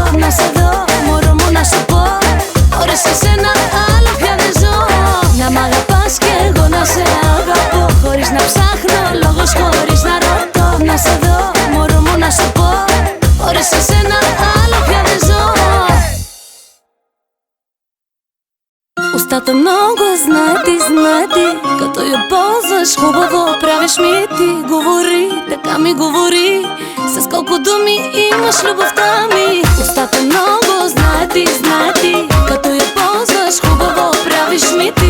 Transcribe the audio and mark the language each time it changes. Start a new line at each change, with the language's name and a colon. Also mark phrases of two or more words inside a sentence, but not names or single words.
Greek: Να σε δω, μωρό μου να σου πω, χωρίς εσένα άλλο πια δεν ζω. Να μ' αγαπάς κι εγώ να σε αγαπώ, χωρίς να ψάχνω λόγος, χωρίς να ρωτώ. Να σε δω, μωρό μου να σου πω, χωρίς εσένα άλλο πια δεν ζω.
Bulgarian: Устата много знаети, като я ползваш хубаво, правиш ми ти. Говори, така ми говори, с колко думи имаш любовта ми. Устата много знаети, като я ползваш хубаво, правиш ми ти.